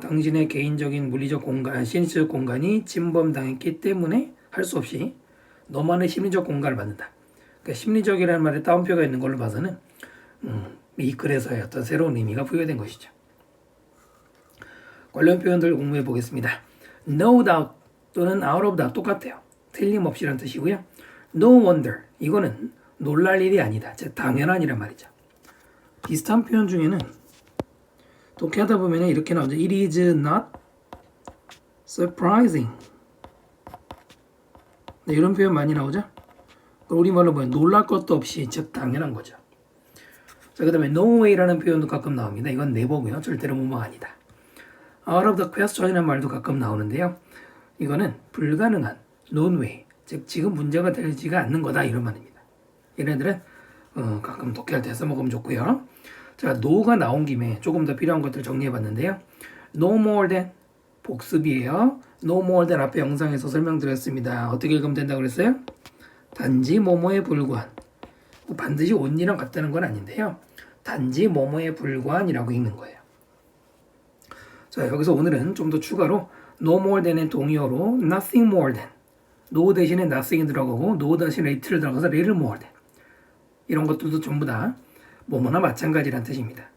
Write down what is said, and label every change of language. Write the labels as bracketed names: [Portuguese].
[Korean] 당신의 개인적인 물리적 공간, 신체적 공간이 침범당했기 때문에 할 수 없이 너만의 심리적 공간을 받는다. 그러니까 심리적이라는 말에 따옴표가 있는 걸로 봐서는 이 글에서의 어떤 새로운 의미가 부여된 것이죠. 관련 표현들 공부해 보겠습니다. [English] No doubt [Korean] 또는 [English] out of doubt [Korean] 똑같아요. 틀림없이란 뜻이고요. [English] No wonder [Korean] 이거는 놀랄 일이 아니다. 즉 당연한이란 말이죠. 비슷한 표현 중에는 독해하다 보면 이렇게 나오죠. [English] It is not surprising. [Korean] 네, 이런 표현 많이 나오죠. 우리말로 보면 놀랄 것도 없이 즉 당연한 거죠. 자, 그 다음에 [English] no way [Korean] 라는 표현도 가끔 나옵니다. 이건 네버고요. 절대로 뭐뭐 아니다. [English] out of the question [Korean] 이라는 말도 가끔 나오는데요. 이거는 불가능한 [English] non way, [Korean] 즉 지금 문제가 되지가 않는 거다 이런 말입니다. 얘네들은 가끔 독해할 때 써먹으면 좋고요. 자, no가 나온 김에 조금 더 필요한 것들 정리해봤는데요. [English] no more than [Korean] 복습이에요. [English] no more than [Korean] 앞에 영상에서 설명드렸습니다. 어떻게 읽으면 된다고 그랬어요? 단지 뭐뭐에 불과한 반드시 온이랑 같다는 건 아닌데요. 단지 뭐뭐에 불과한이라고 읽는 거예요. 자, 여기서 오늘은 좀 더 추가로 [English] no more than [Korean] 의 동의어로 [English] nothing more than [Korean] no 대신에 nothing이 들어가고 no 대신에 little 들어가서 [English] little more than [Korean] 이런 것들도 전부 다 뭐뭐나 마찬가지란 뜻입니다.